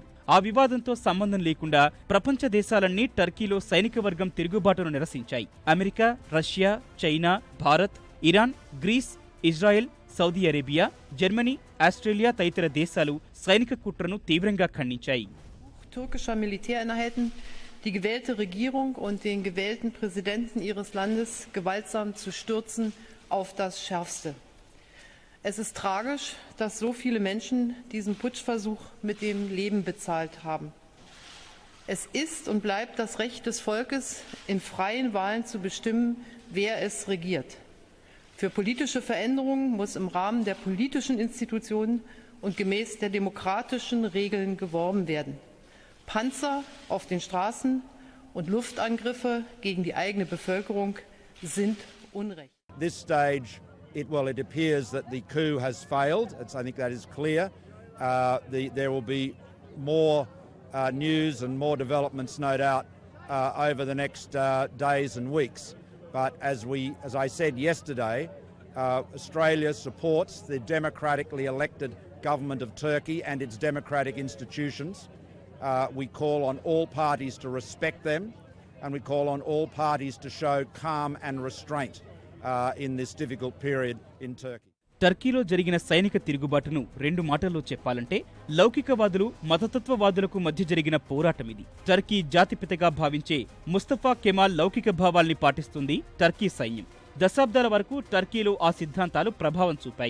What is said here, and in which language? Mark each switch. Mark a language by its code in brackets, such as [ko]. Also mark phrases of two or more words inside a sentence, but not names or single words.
[te] ఆ వివాదంతో సంబంధం లేకుండా ప్రపంచ దేశాలన్నీ టర్కీలో సైనిక వర్గం తిరుగుబాటును నిరసించాయి. అమెరికా, రష్యా, చైనా, భారత్, ఇరాన్, గ్రీస్, ఇజ్రాయెల్, సౌదీ అరేబియా, జర్మనీ, ఆస్ట్రేలియా తదితర దేశాలు సైనిక కుట్రను తీవ్రంగా ఖండించాయి. [de] Türkischer Militäreinheiten die gewählte Regierung und den gewählten Präsidenten ihres Landes gewaltsam zu stürzen auf das Schärfste. Es ist tragisch, dass so viele Menschen diesen Putschversuch mit dem Leben bezahlt haben. Es ist und bleibt das Recht des Volkes, in freien Wahlen zu bestimmen, wer es regiert. Für politische Veränderungen muss im Rahmen der politischen Institutionen und gemäß der demokratischen Regeln geworben werden. Panzer auf den Straßen und Luftangriffe gegen die eigene Bevölkerung sind Unrecht. [en] This stage, it appears that the coup has failed. I think that is clear. There will be more news and more developments, no doubt, over the next days and weeks. But as I said yesterday, Australia supports the democratically elected government of Turkey and its democratic institutions. We call on all parties to respect them, and we call on all parties to show calm and restraint in this difficult period in Turkey. [te] టర్కీలో జరిగిన సైనిక తిరుగుబాటును 2 మాటల్లో చెప్పాలంటే లౌకికవాదులు, మతతత్వవాదులకు మధ్య జరిగిన పోరాటమిది. టర్కీ జాతిపితగా భావించే ముస్తఫా కెమాల్ లౌకిక భావాల్ని పాటిస్తుంది టర్కీ సైన్యం. దశాబ్దాల వరకు టర్కీలో ఆ సిద్ధాంతాలు ప్రభావం చూపాయి.